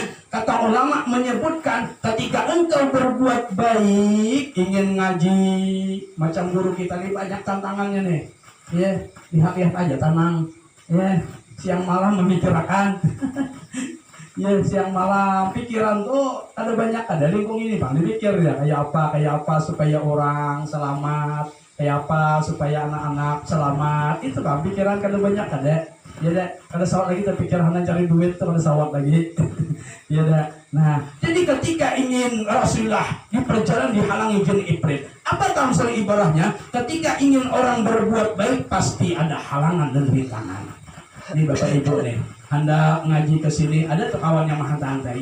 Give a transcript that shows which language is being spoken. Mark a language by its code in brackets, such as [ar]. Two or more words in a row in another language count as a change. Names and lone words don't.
[id] Kata ulama menyebutkan ketika engkau berbuat baik, ingin ngaji, macam guru kita nih banyak tantangannya nih. Ya, lihat-lihat aja tenang. Ya, siang malam memikirkan. [bjn] Ya, siang malam pikiran tuh ada banyak, ada lingkung ini bang, dipikir ya kayak apa supaya orang selamat, kayak apa supaya anak-anak selamat, itu bang pikiran kada banyak ada. Ya deh, kada sawat lagi terpikir hanya cari duit tuh kada sawat lagi. [id] Ya deh. Nah, jadi ketika ingin Rasulullah di perjalanan dihalangi jin ibrit, apa tamsil ibarahnya? Ketika ingin orang berbuat baik pasti ada halangan dan rintangan. Ini bapak ibu nih, Anda ngaji ke sini, ada tuh kawan yang mahantai.